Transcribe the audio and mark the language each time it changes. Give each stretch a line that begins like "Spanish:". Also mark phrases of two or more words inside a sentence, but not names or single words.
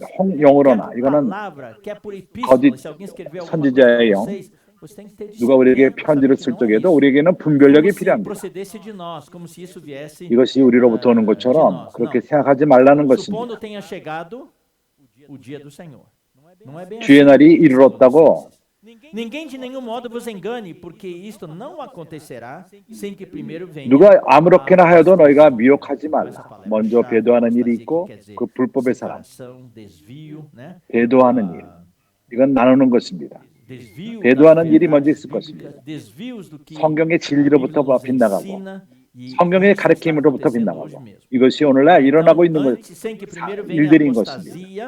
Korean: 영으로나 이거는 거짓 선지자의 영. 누가 우리에게 편지를 쓸 적에도 우리에게는 분별력이 필요합니다. 이것이 우리로부터 오는 것처럼 그렇게 생각하지 말라는 것입니다. 주의 날이 이르렀다고
Portuguese: Ninguém de nenhum modo vos engane, porque isto não acontecerá sem que primeiro venha
Korean: 누가 아무렇게나 하여도 너희가 미혹하지 말라. 먼저 배도하는 일이 있고 그 불법의 사람, 배도하는 일. 이건 나누는 것입니다. 배도하는 일이 먼저 있을 것입니다. 성경의 진리로부터 빗나가고 성경의 가르침으로부터 빗나가고 이것이 오늘날 일어나고 있는 일들인 것입니다.